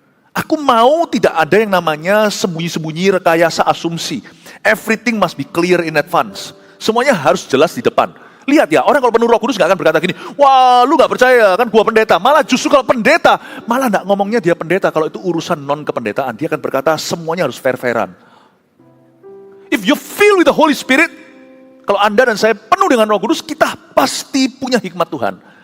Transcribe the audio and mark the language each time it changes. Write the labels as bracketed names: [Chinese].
[Indonesian] Aku mau tidak ada yang namanya sembunyi-sembunyi, rekayasa, asumsi. [English] Everything must be clear in advance. [Indonesian] Semuanya harus jelas di depan. Lihat ya, orang kalau penuh Roh Kudus gak akan berkata gini, wah lu gak percaya kan gua pendeta. Malah justru kalau pendeta, malah gak ngomongnya dia pendeta. Kalau itu urusan non kependetaan, dia akan berkata semuanya harus fair-fairan. [English] If you filled with the Holy Spirit, [Indonesian] kalau Anda dan saya penuh dengan Roh Kudus, kita pasti punya hikmat Tuhan.